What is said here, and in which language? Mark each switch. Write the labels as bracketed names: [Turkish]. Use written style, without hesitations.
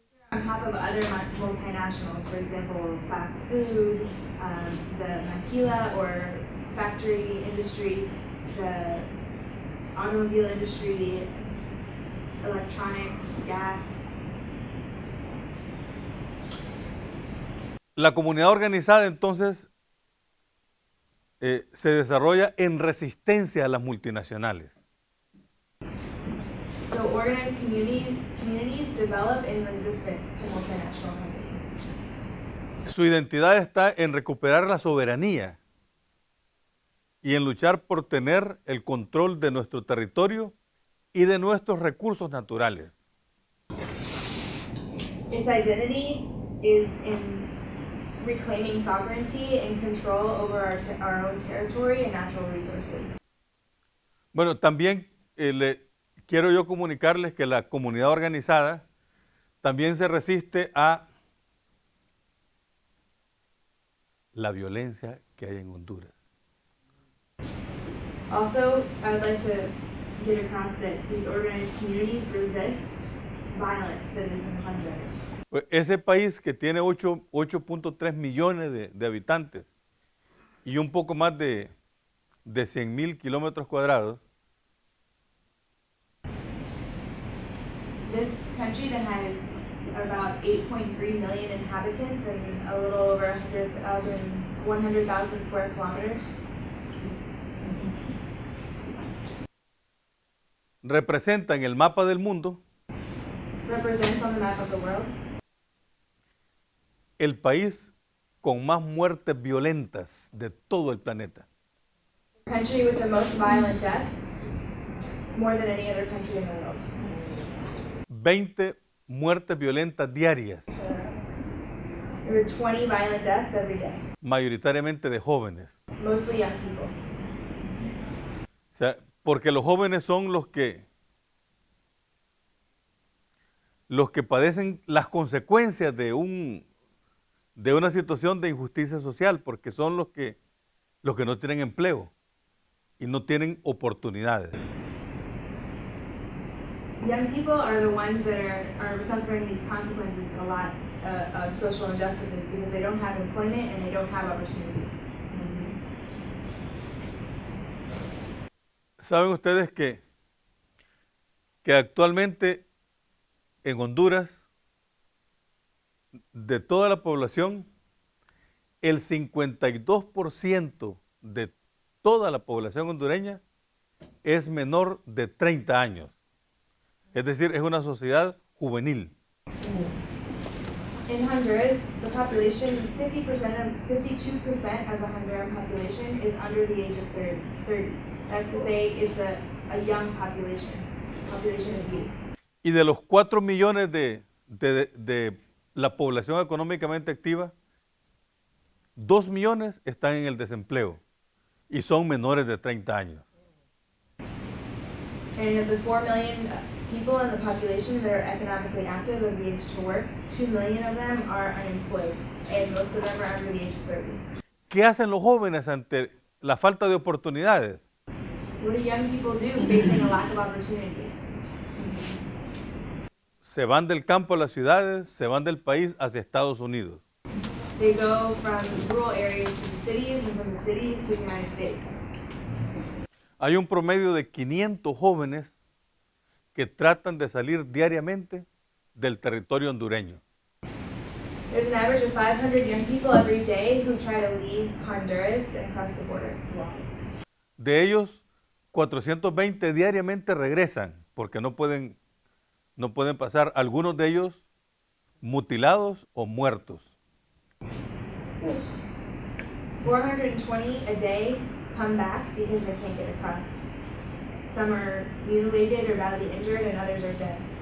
[English] On top of other multinationals, for example, fast food, the maquila or factory industry, the automobile industry, electronics, gas. [Spanish] La comunidad organizada entonces se desarrolla en resistencia a las multinacionales. [English] So organized communities develop in resistance to multinational companies. [Spanish] Su identidad está en recuperar la soberanía y en luchar por tener el control de nuestro territorio y de nuestros recursos naturales. [English] Its identity is in reclaiming sovereignty and control over our own territory and natural resources. [Spanish] Bueno, también quiero yo comunicarles que la comunidad organizada también se resiste a la violencia que hay en Honduras. [English] Also, I would like to get across that these organized communities resist violence that is in Honduras. [Spanish] Pues ese país que tiene 8.3 millones de habitantes y un poco más de 100,000 kilómetros cuadrados, [English] This country that has about 8.3 million inhabitants and a little over 100,000 square kilometers [Spanish] representa en el mapa del mundo [English] represents on the map of the world [Spanish] el país con más muertes violentas de todo el planeta. [English] the country with the most violent deaths, more than any other country in the world. [Spanish] 20 muertes violentas diarias, [English] There are 20 violent deaths every day, [Spanish] mayoritariamente de jóvenes. [English] mostly young people. [Spanish] O sea, porque los jóvenes son los que padecen las consecuencias de una situación de injusticia social, porque son los que no tienen empleo y no tienen oportunidades. [English] Young people are the ones that are suffering these consequences a lot of social injustices because they don't have employment and they don't have opportunities. [Spanish] ¿Saben ustedes que actualmente en Honduras, de toda la población, el 52% de toda la población hondureña es menor de 30 años? Es decir, es una sociedad juvenil. [English] In Honduras, the population, 52% of the Honduran population is under the age of 30. That's to say, it's a young population of youth. [Spanish] Y de los 4 millones de la población económicamente activa, 2 millones están en el desempleo y son menores de 30 años. [English] And of the 4 million people in the population that are economically active of the age to work, 2 million of them are unemployed, and most of them are under the age of 30. [Spanish] ¿Qué hacen los jóvenes ante la falta de oportunidades? [English] What do young people do facing a lack of opportunities? [Spanish] Se van del campo a las ciudades, se van del país hacia Estados Unidos. [English] They go from rural areas to the cities and from the cities to the United States. [Spanish] Hay un promedio de 500 jóvenes que tratan de salir diariamente del territorio hondureño. [English] There's an average of 500 young people every day who try to leave Honduras and cross the border. [Spanish] De ellos, 420 diariamente regresan porque no pueden pasar, algunos de ellos mutilados o muertos. [English] 420 a day come back because they can't get across. Some are mutilated or badly injured and others are dead.